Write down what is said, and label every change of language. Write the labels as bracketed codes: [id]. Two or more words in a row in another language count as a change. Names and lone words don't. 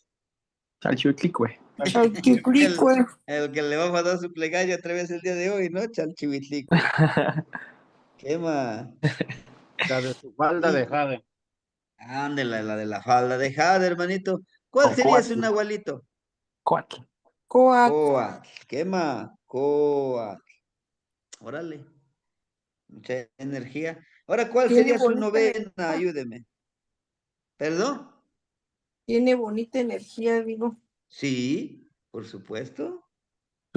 [es] Chalchutlicue. El que le va a mandar su plegaria otra vez el día de hoy, ¿no? Chalchihuitlicue. ¿Qué más? La de su falda de jade. Ándale, la de la falda de jade, hermanito. ¿Cuál sería su nahualito? Coatl. Coatl. ¿Qué más? Coatl. Órale. Mucha energía. Ahora, ¿cuál Tiene sería su bonita novena? energía. Ayúdeme. ¿Perdón? Tiene bonita energía, digo. Sí, por supuesto. Su